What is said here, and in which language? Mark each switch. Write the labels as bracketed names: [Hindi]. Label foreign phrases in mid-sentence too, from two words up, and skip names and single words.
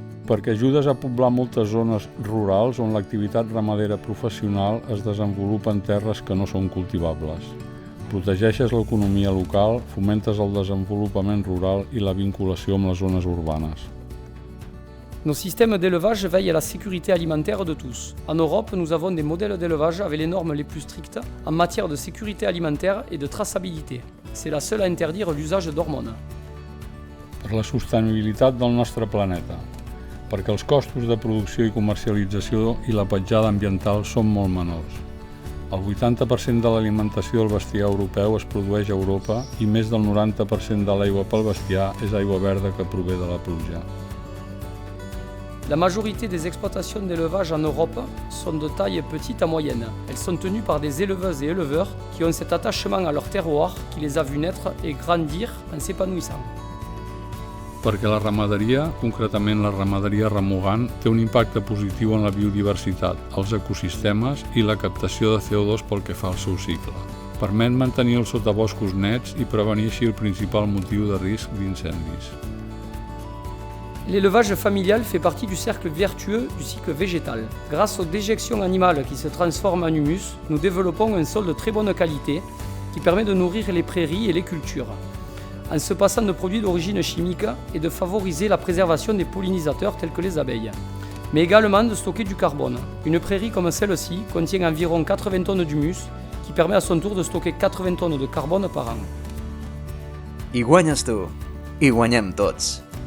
[Catalan] perquè ajudes a poblar moltes zones rurals on l'activitat ramadera professional es desenvolupa en terres que no són cultivables. Protegeixes l'economia local, fomentes el desenvolupament rural i la vinculació amb les zones urbanes. [French] Nos systèmes d'élevage veillent à la sécurité alimentaire de tous. En Europe, nous avons des modèles d'élevage avec les normes les plus strictes en matière de sécurité alimentaire et de traçabilité. C'est la seule à interdire l'usage d'hormones. [Catalan] Per la sostenibilitat del nostre planeta, perquè els costos de producció i comercialització i la petjada ambiental són molt menors. El 80% de l'alimentació del bestiar europeu es produeix a Europa i més del 90% de l'aigua pel bestiar és aigua verda que prové de la pluja. [French] La majorité des exploitations d'élevage en Europe sont de taille petite à moyenne. Elles sont tenues par des éleveuses et éleveurs qui ont cet attachement à leur terroir qui les a vus naître et grandir en s'épanouissant. [Catalan] Perquè la ramaderia, concretament la ramaderia remugant, té un impacte positiu en la biodiversitat, els ecosistemes i la captació de CO2 pel que fa al seu cicle. Permet mantenir els sotaboscos nets i prevenir així el principal motiu de risc d'incendis. [French] L'élevage familial fait partie du cercle vertueux du cycle végétal. Grâce aux déjections animales qui se transforment en humus, nous développons un sol de très bonne qualité qui permet de nourrir les prairies et les cultures, en se passant de produits d'origine chimique et de favoriser la préservation des pollinisateurs tels que les abeilles, mais également de stocker du carbone. Une prairie comme celle-ci contient environ 80 tonnes d'humus qui permet à son tour de stocker 80 tonnes de carbone par an. [Catalan] I guanyes tu, i guanyem tots.